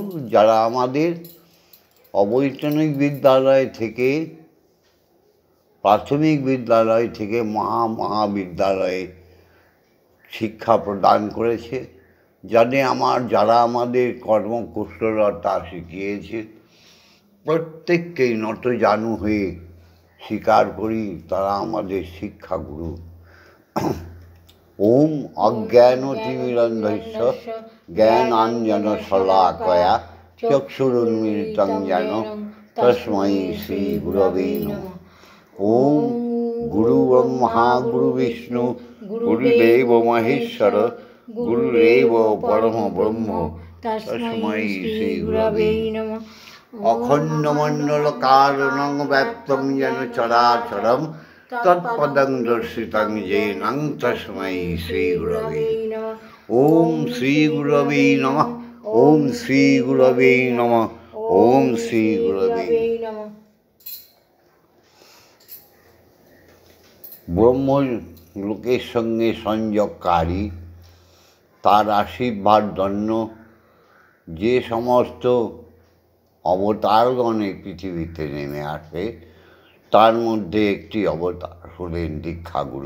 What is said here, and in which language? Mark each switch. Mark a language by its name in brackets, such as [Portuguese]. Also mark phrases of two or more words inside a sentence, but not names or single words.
[Bangla] যারা আমাদের অবৈতনিক বিদ্যালয় থেকে, প্রাথমিক বিদ্যালয় থেকে মহাবিদ্যালয়ে শিক্ষা প্রদান করেছে, যারা আমাদের কর্মকুশলতা শিখিয়েছে, প্রত্যেককেই নতজানু হয়ে স্বীকার করি তারা আমাদের শিক্ষাগুরু। [Sanskrit] ওম অজ্ঞানতিমিরন্ধস্য জ্ঞানাঞ্জনশলাকয়া চক্ষুরুন্মিলিतं येन তস্मै শ্রীগুরবে নমঃ। ওম গুরু ব্রহ্মা গুরু বিষ্ণু গুরুদেব মহেশ্বর গুরুরেব পরম ব্রহ্ম তস্मै শ্রীগুরবে নমঃ। অখণ্ডমণ্ডলকারণং ব্যপ্তং যেন চরাচরম তৎপদং দর্শিতং येन তস্मै শ্রীগুরবে নমঃ। ওম শ্রীগুরবে নমঃ। ওম শ্রীগুরবে নমঃ। ওম শ্রীগুরবে নমঃ। [Bangla] ব্রহ্মলোকের সঙ্গে সংযোগকারী, তার আশীর্বাদ ধন্য যে সমস্ত অবতারগণে পৃথিবীতে নেমে আসে, তার মধ্যে একটি অবতার হলেন দীক্ষাগুরু।